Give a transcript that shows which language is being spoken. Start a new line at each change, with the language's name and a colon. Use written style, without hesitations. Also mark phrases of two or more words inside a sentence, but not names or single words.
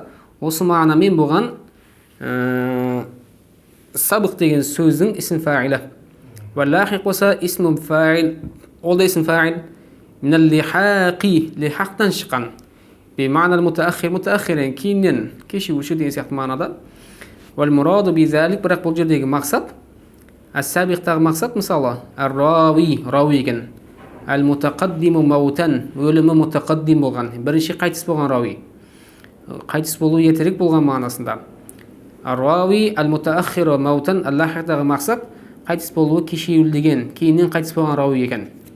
Kazakh: Осы мағынамен болған сабық деген сөздің
Arabic: исм фаилі. Вал-лахиқ болса اسم فاعل.
Kazakh: Ол да
Arabic: اسم فاعل. من اللحاق.
Kazakh: Лихақтан шыққан.
Arabic: بمعنى المتأخر.
Kazakh: Мутаахирен кейіннен кешігуші деген сияқты мағынада.
Arabic: والمراد بذلك.
Kazakh: Бірақ бұл жердегі мақсат, ас-сабиқтағы мақсат мысалы ар-рауи, рауи екен.
Arabic: المتقدم موتا.
Kazakh: Өлімі мутақаддим болған. Бірінші қайтыс болған рауи. Қайтыс болу ертерек болған мағынасында.
Arabic: الراوي المتأخر موتا.
Kazakh: Ал-лахиқтағы мақсат қайтыс болуы кешеуілдеген, кейіннен қайтыс болған рауи екен.